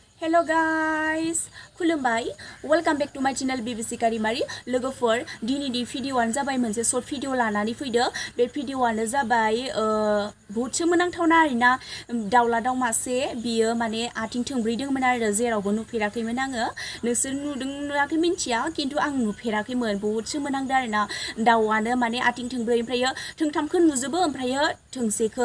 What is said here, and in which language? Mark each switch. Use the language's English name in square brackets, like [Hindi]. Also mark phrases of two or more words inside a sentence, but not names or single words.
[English] Hello guys, [Bodo] खुलुमबाय [English] welcome back to my channel [Bodo] Bibisika daimary लोगोफोर दिनैनि भिडिअआनो जाबाय मोनसे [English] short video [Bodo] लानानै फैदो बे भिडिअआनो जाबाय बहुत सोमोनांथावना आरोना दाउला दाउ मासे बियो माने आथिं थोंब्रै दंमोन आरो जेरावबो नुफेराखैमोन आङो नोंसोर नुदों नुवाखै मिन्थिया खिन्थु आं नुफेराखैमोन बहुत सोमोनांदों आरोना दाउआनो माने आथिं थोंब्रै ओमफ्रायो थोंथामखौ नुजोबो ओमफ्रायो थोंसेखौ